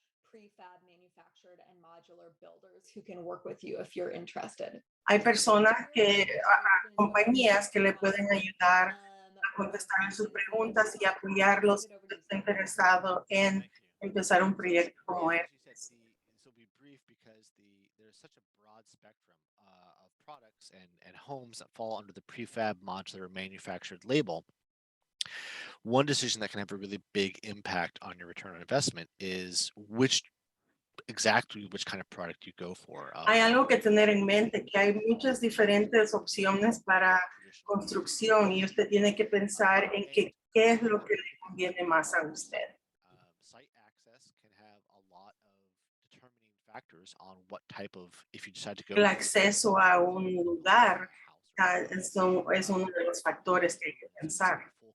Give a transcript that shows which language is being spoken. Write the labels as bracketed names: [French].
[English] Prefab, manufactured, and modular builders who can work with you if you're interested. [Spanish] Hay personas compañías que le pueden ayudar a contestar sus preguntas y apoyarlos si usted está interesado en empezar un proyecto como este. [English] So be brief because there's such a broad spectrum of products and homes that fall under the prefab, modular, manufactured label. One decision that can have a really big impact on your return on investment is which kind of product you go for. [Spanish] Hay algo que tener en mente, que hay muchas diferentes opciones para construcción y usted tiene que pensar en qué es lo que le conviene más a usted. [English] Site access can have a lot of determining factors on what type of, if you decide to go. [Spanish] El acceso a un lugar es uno de los factores que hay que pensar.